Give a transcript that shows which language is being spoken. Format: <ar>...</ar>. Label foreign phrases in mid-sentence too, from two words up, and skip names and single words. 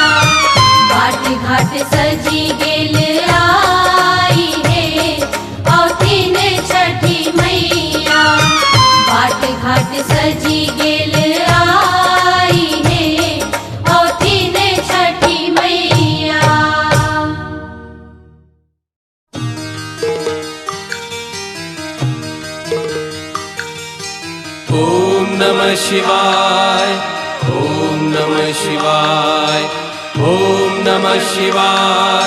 <mai>घाट घाट सजी गेल आई है औथिन छठी मैया। घाट घाट सजी गेल आई है औथिन छठी मैया।</mai> <sa>ओम नमः शिवाय। ओम नमः शिवाय। ओम नमः शिवाय।</sa>